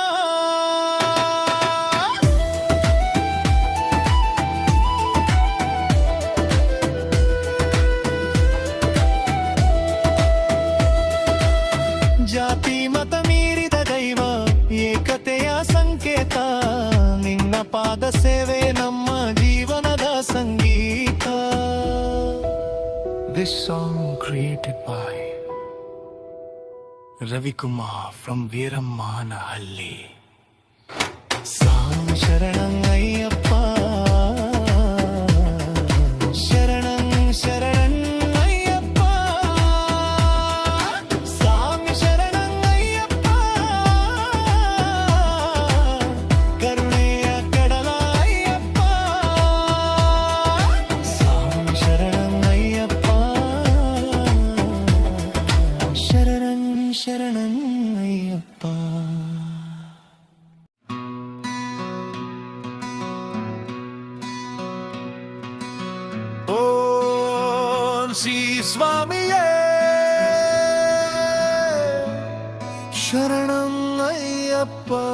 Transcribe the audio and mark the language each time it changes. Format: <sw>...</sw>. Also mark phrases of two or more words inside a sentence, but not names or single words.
<kn>ಜಾತಿ ಮತ ಮೀರಿದ ದೈವ, ಏಕತೆಯ ಸಂಕೇತ, ನಿನ್ನ ಪಾದ ಸೇವೆ ನಮ್ಮ ಜೀವನದ ಸಂಗೀತ.</kn> <en>This song created by Ravi Kumar from Veerammanahalli.</en> <kn>ಸ್ವಾಮಿ ಶರಣಂ ಅಯ್ಯಪ್ಪ, ಶರಣಂ ಶರಣಂ ಅಯ್ಯಪ್ಪ, ಸ್ವಾಮಿ ಶರಣಂ ಅಯ್ಯಪ್ಪ, ಕರುಣೆಯ ಕಡಲ ಅಯ್ಯಪ್ಪ, ಸ್ವಾಮಿ ಶರಣಂ ಅಯ್ಯಪ್ಪ, ಶರಣಂ ಶರಣಂ ಅಯ್ಯಪ್ಪ. ಓಂ ಶ್ರೀ ಸ್ವಾಮಿಯೇ ಶರಣಂ ಅಯ್ಯಪ್ಪ.</kn>